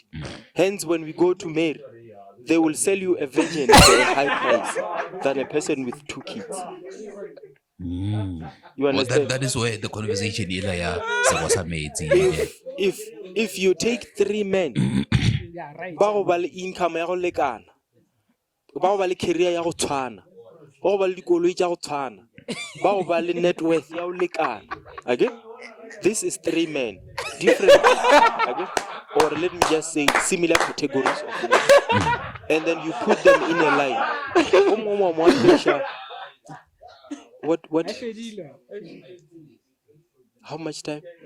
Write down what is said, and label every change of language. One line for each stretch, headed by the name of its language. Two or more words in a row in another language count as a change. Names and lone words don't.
English: Hence, when we go to marry, they will sell you a virgin for a high price than a person with 2 kids. You understand? That is where the conversation is. If you take 3 men, Yeah, right.
Northern Sotho: bao ba le income ya go lekana, bao ba le career ya go tshwana, bao ba le dikoloi tša go tshwana, bao ba le net worth ya go lekana. Okay? This is 3 men, different, okay? Or let me just say similar categories of men. And then you put them in a line. What? How much time?